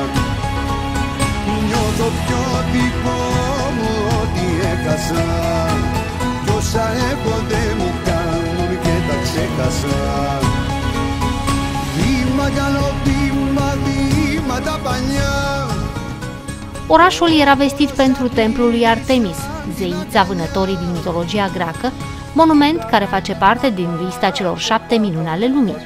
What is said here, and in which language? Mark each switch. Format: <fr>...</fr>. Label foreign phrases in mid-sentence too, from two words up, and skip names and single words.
<el>Νιώθω πιο δικό μου ότι έχασα, τόσα έχω δεν μου κάνουν και τα ξέχασα. Βήμα καλό βήμα, βήμα τα πανιά.</el> <ro>Orașul era vestit pentru templul lui Artemis, zeița vânătorii din mitologia greacă, monument care face parte din lista celor 7 minuni ale lumii.</ro>